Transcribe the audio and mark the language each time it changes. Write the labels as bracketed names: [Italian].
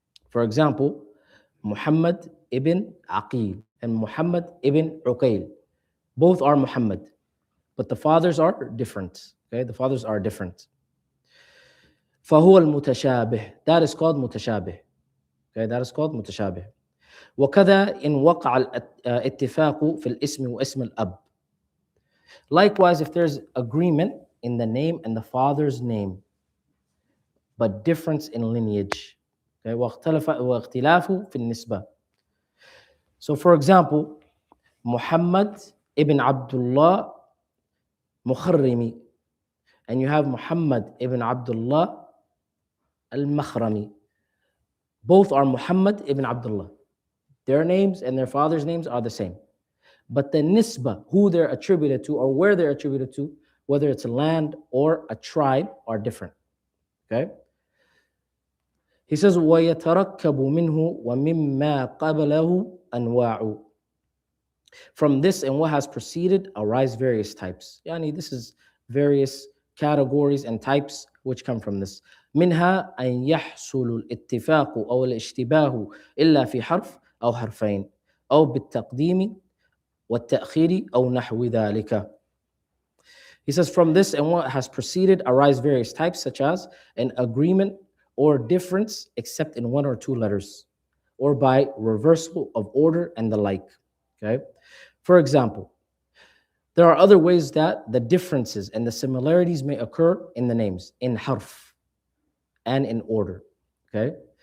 [English] For example, Muhammad ibn Aqil and Muhammad ibn Uqayl. Both are Muhammad, but the fathers are different. Okay, the fathers are different. [Arabic] فهو المتشابه. [English] That is called متشابه. Okay, that is called متشابه. [Arabic] وكذا إن وقع الاتفاق في الاسم واسم الأب. [English] Likewise, if there's agreement in the name and the father's name, but difference in lineage. [Arabic] Okay, واختلاف في النسبة. [English] So for example, Muhammad ibn Abdullah Mukharrimi, and you have Muhammad ibn Abdullah al-Makhrami. Both are Muhammad ibn Abdullah. Their names and their father's names are the same. But the nisbah, who they're attributed to or where they're attributed to, whether it's a land or a tribe, are different. Okay? He says, [Arabic] وَيَتَرَكَّبُ مِنْهُ وَمِمَّا قَبَلَهُ أَنْوَاعُ. [English] From this and what has preceded arise various types. Yani, this is various categories and types which come from this. [Arabic] منها أن يحصل الاتفاق أو الاشتباه إلا في حرف أو حرفين أو بالتقديم والتأخير أو نحو ذلك. [English] He says, from this and what has preceded arise various types, such as an agreement or difference except in one or two letters, or by reversal of order and the like. Okay. For example, there are other ways that the differences and the similarities may occur in the names, in harf and in order. Okay.